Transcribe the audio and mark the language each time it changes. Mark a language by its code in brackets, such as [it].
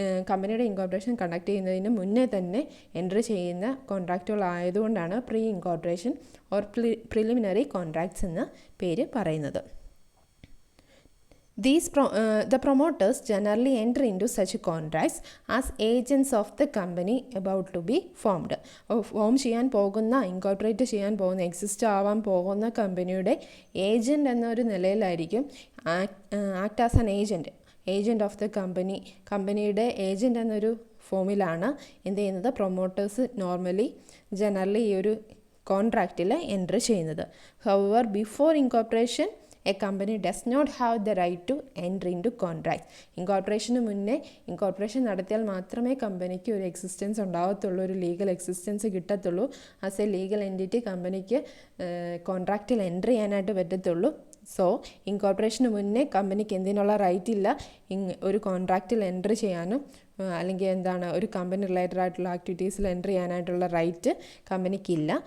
[ml] കമ്പനിയുടെ incorporation conduct ചെയ്യുന്നതിന് മുന്നേ തന്നെ എൻട്രി ചെയ്യുന്ന കോൺട്രാക്റ്റുകളായതുകൊണ്ടാണ് pre incorporation or preliminary contracts എന്ന പേര് പറയുന്നത്. [en] The promoters generally enter into such contracts as agents of the company about to be formed. [ml] Form ചെയ്യാൻ പോകുന്ന, ഇൻകോർപ്പറേറ്റ് ചെയ്യാൻ പോകുന്ന, എക്സിസ്റ്റ് ആവാൻ പോകുന്ന കമ്പനിയുടെ ഏജൻറ്റ് എന്നൊരു നിലയിലായിരിക്കും act as an agent of the കമ്പനിയുടെ ഏജൻറ്റ് എന്നൊരു ഫോമിലാണ് എന്ത് ചെയ്യുന്നത്, പ്രൊമോട്ടേഴ്സ് ജനറലി ഈ ഒരു കോൺട്രാക്റ്റിൽ എൻട്രി ചെയ്യുന്നത്. [en] However before incorporation a company does not have the right to enter into contracts. [ml] ഇൻകോർപ്പറേഷന് മുന്നേ ഇൻകോർപ്പറേഷൻ നടത്തിയാൽ മാത്രമേ കമ്പനിക്ക് ഒരു എക്സിസ്റ്റൻസ് ഉണ്ടാകത്തുള്ളൂ, ഒരു ലീഗൽ എക്സിസ്റ്റൻസ് കിട്ടത്തുള്ളൂ. [en] as a legal entity [ml] കമ്പനിക്ക് കോൺട്രാക്റ്റിൽ എൻട്രി ചെയ്യാനായിട്ട് പറ്റത്തുള്ളൂ. സോ ഇൻകോർപ്പറേഷന് മുന്നേ കമ്പനിക്ക് എന്തിനുള്ള റൈറ്റ് ഇല്ല ഒരു കോൺട്രാക്റ്റിൽ എൻട്രി ചെയ്യാനും അല്ലെങ്കിൽ ഒരു കമ്പനി റിലേറ്റഡ് ആയിട്ടുള്ള ആക്ടിവിറ്റീസിൽ എൻട്രി ചെയ്യാനായിട്ടുള്ള റൈറ്റ് കമ്പനിക്കില്ല.